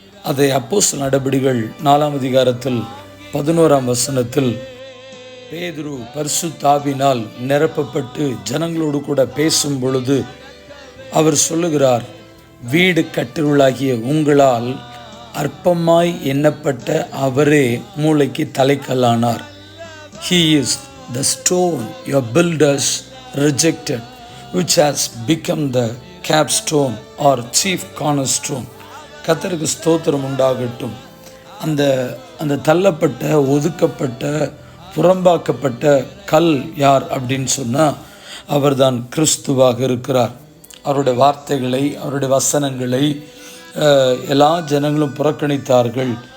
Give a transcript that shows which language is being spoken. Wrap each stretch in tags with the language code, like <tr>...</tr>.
<ta>அதை அப்போஸ்தலர் நடபடிகள் 4:11 பேதுரு பரிசுத்த ஆவியினால் நிரப்பப்பட்டு ஜனங்களோடு கூட பேசும் பொழுது அவர் சொல்லுகிறார், வீடு கட்டுள்ளாகிய உங்களால் அற்பமாய் எண்ணப்பட்ட அவரே மூளைக்கு தலைக்கல்லானார்.</ta> <en>He is the stone your builders rejected, which has become the capstone or chief cornerstone.</en> <ta>கர்த்தருக்கு ஸ்தோத்திரம் உண்டாகட்டும். அந்த தள்ளப்பட்ட, ஒதுக்கப்பட்ட, புறம்பாக்கப்பட்ட கல் யார் அப்படின்னு சொன்னால் அவர்தான் கிறிஸ்துவாக இருக்கிறார். அவருடைய வார்த்தைகளை, அவருடைய வசனங்களை எல்லா ஜனங்களும் புறக்கணித்தார்கள்.</ta>